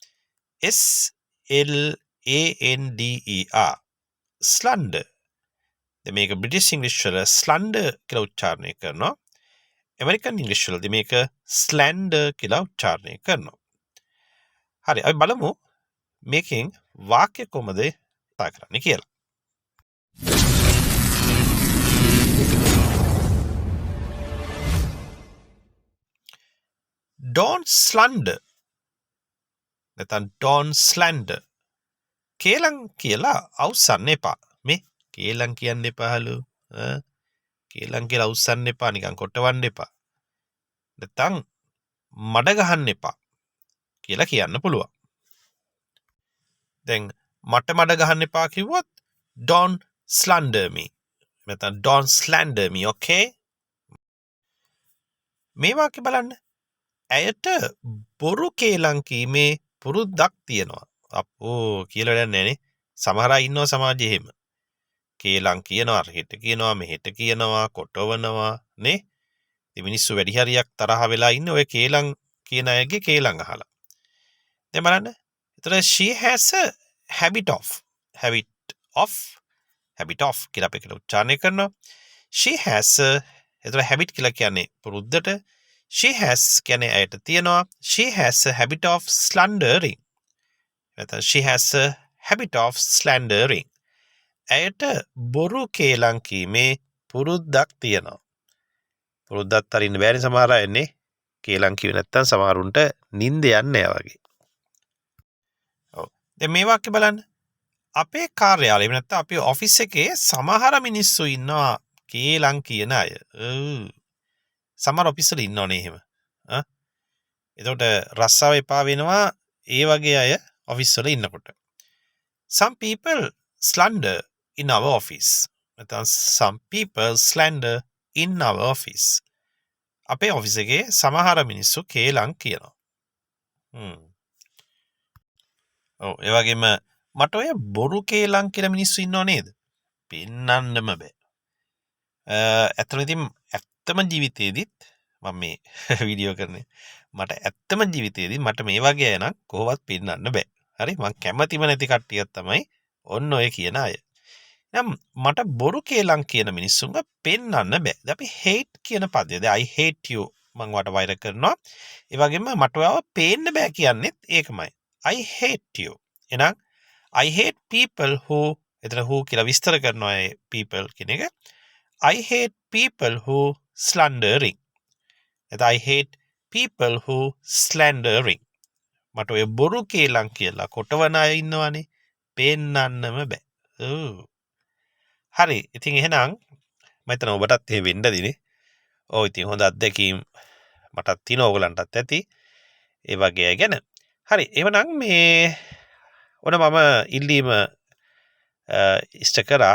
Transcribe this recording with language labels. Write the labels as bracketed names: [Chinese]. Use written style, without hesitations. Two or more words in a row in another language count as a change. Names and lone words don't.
[English] SLANDER slander. [Sinhala] දැන් මේක බ්‍රිටිෂ් ඉංග්‍රීසි වල slander කියලා උච්චාරණය කරනවා. ඇමරිකන් ඉංග්‍රීසි වලදී මේක slander කියලා උච්චාරණය කරනවා. හරි අපි බලමු මේකෙන් වාක්‍ය කොහොමද කතා කරන්නේ කියලා. [English] Don't slander. නැත්නම් don't slander. [Sinhala] කේලම් කියලා අවුස්සන්න එපා. මේ කේලම් කියන්න එපාලු. කේලම් කියලා අවුස්සන්න එපා නිකන් කොටවන්න එපා. නැත්නම් මඩ ගහන්න එපා කියලා කියන්න පුළුවන්. දැන් මට මඩ ගහන්න එපා කිව්වොත් [English] don't slander me. නැත්නම් don't slander me, [Sinhala] okay? මේ වාක්‍ය බලන්න. ඇයට බොරු කේලම් කීමේ පුරුද්දක් තියෙනවා. අපෝ කියලා වැඩක් නැහනේ. සමහර අය ඉන්නවා සමාජයේ එහෙම. කේලම් කියනවා, හෙට කියනවා, මෙහෙට කියනවා, කොටවනවා නේ. ඉතින් මිනිස්සු වැඩි හරියක් තරහ වෙලා ඉන්නේ ඔය කේලම් කියන අයගේ කේලම් අහලා. දැන් බලන්න. ඒතර [English] she has a habit of [Sinhala] කියලා අපි කියලා උච්චාරණය කරනවා. [English] she has a [Sinhala] ඒතර habit කියලා කියන්නේ පුරුද්දට. [English] she has [Sinhala] කියන්නේ ඇයට තියෙනවා. [English] she has a habit of slandering. නැත්නම් she has a habit of slandering. [Sinhala] ඇයට බොරු කේලම් කීමේ පුරුද්දක් තියෙනවා. පුරුද්දක් අරින්න බෑනේ සමහර අය නේ. කේලම් කිව්වේ නැත්නම් සමහරුන්ට නිින්ද යන්නේ නැහැ වගේ. ඔව්. දැන් මේ වාක්‍ය බලන්න. අපේ කාර්යාලයේ නැත්නම් අපේ ඔෆිස් එකේ සමහර මිනිස්සු ඉන්නවා කේලම් කියන අය. සමහර ඔෆිස් වල ඉන්නවනේ එහෙම. එතකොට රස්සාව එපා වෙනවා ඒ වගේ අය ඔෆිස් වල ඉන්නකොට. [English] Some people slander in our office. නැත්නම් some people slander in our office. [Sinhala] අපේ ඔෆිස් එකේ සමහර මිනිස්සු කේලම් කියනවා. ඔව් ඒ වගේම මට ඔය බොරු කේලම් කියන මිනිස්සු ඉන්නව නේද? පෙන්නන්නම බෑ. ඇත්තම ජීවිතේදීත් මම මේ වීඩියෝ කරන්නේ මට ඇත්තම ජීවිතේදී මට මේ වගේ අය නම් කොහොමවත් පෙන්නන්න බෑ. හරි මං කැමතිම නැති කට්ටියක් තමයි ඔන්න ඔය කියන අය. නම් මට බොරු කේලම් කියන මිනිස්සුන්ව පෙන්නන්න බෑ. අපි hate කියන පදේ. දැන් [English] I hate you [Sinhala] මං වට වෛර කරනවා. ඒ වගේම මට ඔයාව පේන්න බෑ කියන්නේත් ඒකමයි. [English] I hate you. එහෙනම් I hate people who එතන who [Sinhala] කියලා විස්තර කරනවා ඒ people කියන එක. [English] I hate people who slandering. I hate people who slandering. [Sinhala] මට ඔය බොරු කේලම් කියලා කොටවන අය ඉන්නවනේ. පෙන්නන්නම බෑ. හරි. ඉතින් එහෙනම් මම හිතන ඔබටත් එහෙ වෙන්න දිනේ. ඔව් ඉතින් හොඳ අත්දැකීම් මටත් තියෙනවා ඕගලන්ටත් ඇති. ඒ වගේ අය ගැන. හරි. එහෙනම් මේ ඔන්න මම ඉල්ලීම ඉෂ්ට කරා.